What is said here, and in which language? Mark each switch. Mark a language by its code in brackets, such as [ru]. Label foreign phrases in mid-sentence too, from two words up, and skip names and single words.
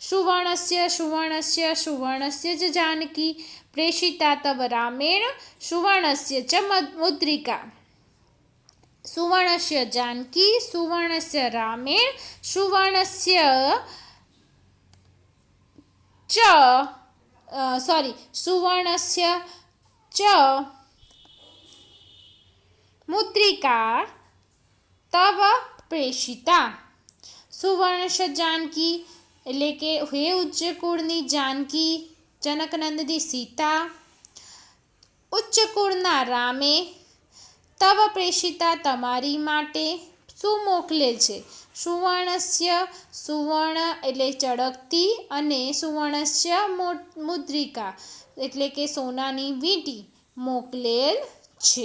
[sa] સુવર્ણસ્ય જ જાનકી પ્રેષિતા તવ રામેણ સુવર્ણસ્ય ચ મુદ્રિકા. સુવર્ણસ્ય જાનકી સુવર્ણસ્ય રામેણ સુવર્ણસ્ય સુવર્ણસ્ય ચ मुद्रिका तव प्रेषिता। सुवर्णश जानकी [gu] એટલે કે હે ઉચ્ચ કુળની જાનકી, જનકનંદની સીતા, ઉચ્ચ કુળના રામે, [sa] તવ પ્રેષિતા [gu] તમારી માટે શું મોકલે છે? સુવર્ણસ્ય સુવર્ણ એટલે ચળકતી, અને [sa] સુવર્ણસ્ય મુદ્રિકા [gu] એટલે કે સોનાની વીંટી મોકલેલ છે.